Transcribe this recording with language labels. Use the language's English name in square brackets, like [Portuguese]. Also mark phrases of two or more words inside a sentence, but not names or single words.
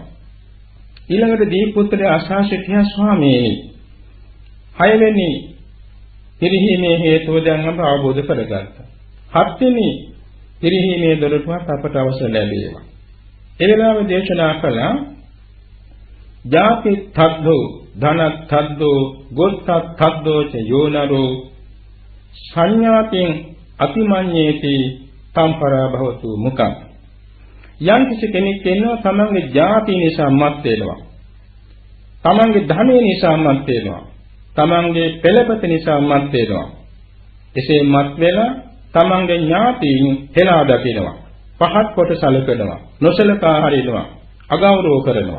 [Sinhala] ඊළඟට දීපුත්‍රය ආශාසිතිය ස්වාමීනි 6 වෙනි පිරිහීමේ හේතුව දැන් අප අවබෝධ කරගත්තා. 7 වෙනි පිරිහීමේ දොරටුවත් අපට අවසර ලැබේවා. ඒ වෙලාවේ දේශනා කළා [Pali] ජාති තද්දෝ ධන තද්දෝ ගොත්ත තද්දෝ ච යෝනරෝ සංඥාතින් අතිමඤ්ඤේති තම්පරා භවතු මුඛං. [Sinhala] යම් කිසි කෙනෙක් ඉන්නවා තමන්ගේ ජාති නිසා මත් වෙනවා. තමන්ගේ ධනෙ නිසා මත් වෙනවා. තමන්ගේ පෙළපත නිසා මත් වෙනවා. එසේ මත් වෙලා තමන්ගේ ඥාතීන් හෙලා දකිනවා. පහත් කොට සැලකනවා. නොසලකා හරිනවා. අගෞරව කරනවා.